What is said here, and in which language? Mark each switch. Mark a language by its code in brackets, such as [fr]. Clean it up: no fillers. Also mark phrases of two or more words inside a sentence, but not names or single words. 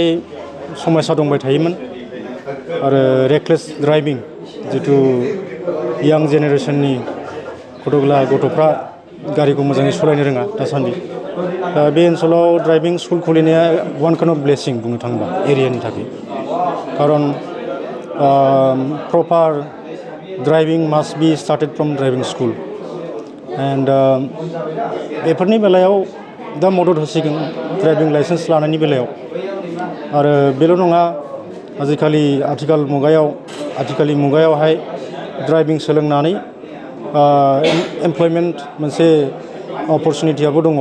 [brx] समस्या दंबाय थायोमोन आरो [en] reckless driving [brx] जितु यां जेनेरेशननि गथ'फ्रा गारिखौ मोजाङै सालायनो रोङा दासान्दि दा बे ओनसोलाव [en] driving school [brx] खुलिनाया [en] one kind of blessing [brx] बुंनो थाङोबा एरियानि थाखाय खारन [en] proper driving must be started from driving school and [brx] बेफोरनि बेलायाव दा मदद होसिगोन [en] driving license [brx] लानायनि बेलायाव आरो बेल' नङा आथिखालनि मुगायावहाय ड्राइभिं सोलोंनानै एमप्लयमेन्ट मोनसे अपरचुनिटियाबो दङ